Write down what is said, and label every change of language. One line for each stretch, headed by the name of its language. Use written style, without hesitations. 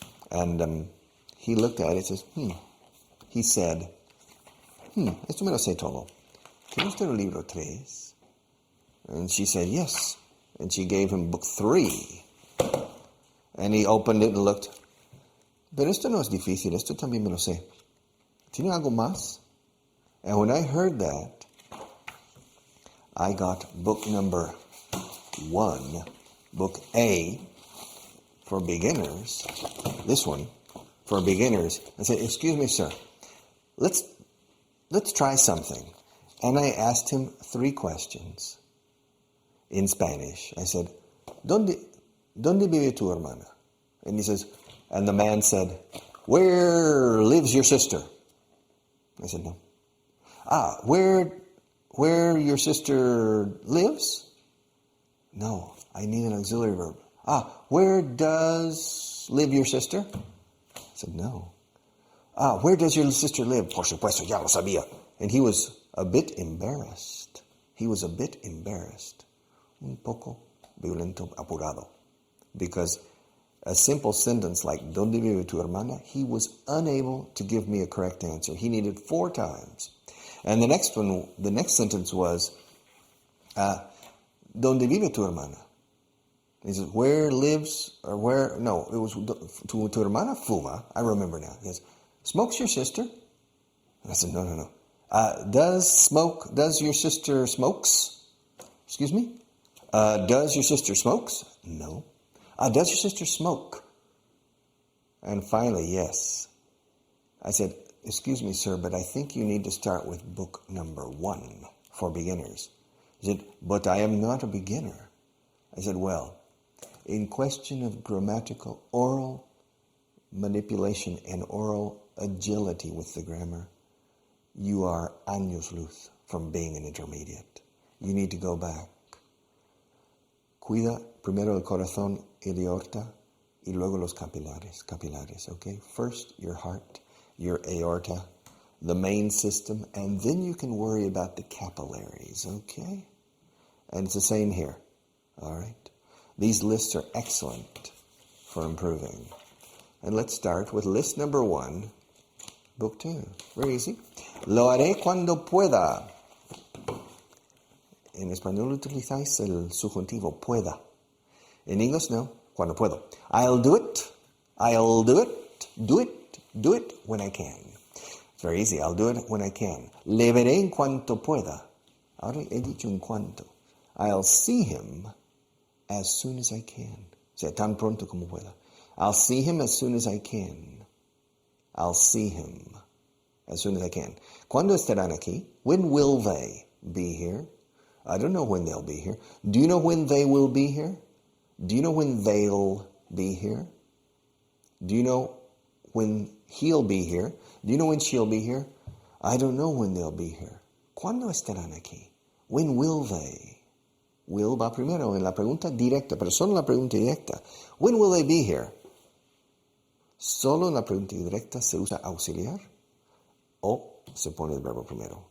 English: And he looked at it and says, He said,
Spanish: esto me lo sé todo. ¿Tiene usted el libro 3?
English: And she said, yes. And she gave him book 3. And he opened it and looked.
Spanish: Pero esto no es difícil, esto también me lo sé. ¿Tiene algo más?
English: And when I heard that, I got book number 1, book A, for beginners, this one, for beginners, and said, excuse me, sir, let's try something. And I asked him 3 questions in Spanish. I said,
Spanish: ¿Dónde vive tu hermana?
English: And he says, and the man said, where lives your sister? I said, no. Where your sister lives? No, I need an auxiliary verb. Where does live your sister? I said, no. Where does your sister live?
Spanish: Por supuesto, ya lo sabía.
English: And he was a bit embarrassed.
Spanish: Un poco violento, apurado.
English: Because a simple sentence like,
Spanish: ¿Dónde vive tu hermana?
English: He was unable to give me a correct answer. He needed 4 times. And the next sentence was,
Spanish: ¿Dónde vive tu hermana?
English: He says, it was,
Spanish: tu hermana fuma.
English: I remember now. He says, smokes your sister? And I said, no. Does your sister smokes? Excuse me? Does your sister smokes? No. Does your sister smoke? And finally, yes. I said, excuse me, sir, but I think you need to start with book number 1 for beginners. He said, but I am not a beginner. I said, well, in question of grammatical oral manipulation and oral agility with the grammar, you are
Spanish: años luz
English: from being an intermediate. You need to go back.
Spanish: Cuida primero el corazón y la aorta y luego los capilares, okay?
English: First, your heart, your aorta, the main system, and then you can worry about the capillaries, okay? And it's the same here, all right? These lists are excellent for improving. And let's start with list number 1, book 2. Very easy.
Spanish: Lo haré cuando pueda. En español utilizáis el subjuntivo pueda. En inglés no, cuando puedo.
English: I'll do it when I can. It's very easy, I'll do it when I can.
Spanish: Le veré en cuanto pueda. Ahora he dicho en cuanto.
English: I'll see him as soon as I can.
Spanish: O sea, tan pronto como pueda.
English: I'll see him as soon as I can. I'll see him as soon as I can.
Spanish: ¿Cuándo estarán aquí?
English: When will they be here? I don't know when they'll be here. Do you know when they will be here? Do you know when they'll be here? Do you know when he'll be here? Do you know when she'll be here? I don't know when they'll be here.
Spanish: ¿Cuándo estarán aquí?
English: When will they?
Spanish: Will va primero en la pregunta directa, pero solo en la pregunta directa.
English: When will they be here?
Spanish: Solo en la pregunta directa se usa auxiliar o se pone el verbo primero.